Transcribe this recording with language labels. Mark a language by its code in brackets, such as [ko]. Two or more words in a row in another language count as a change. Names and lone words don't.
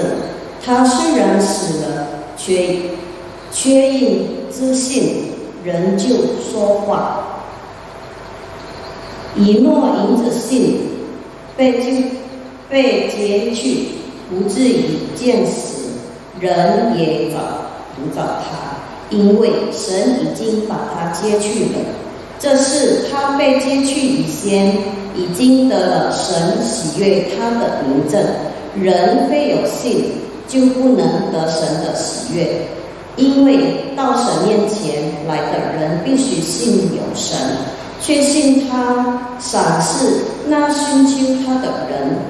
[zh] 他雖然死了，卻因知信，仍舊說話。以諾因着信被接去，不至於見死，人也不找他，因為神已經把他接去了。這是他被接去以前，已經得了神喜悅他的明證。人非有信，就不能得神的喜悅，因為到神面前來的人必須信有神，確信他賞賜那尋求他的人。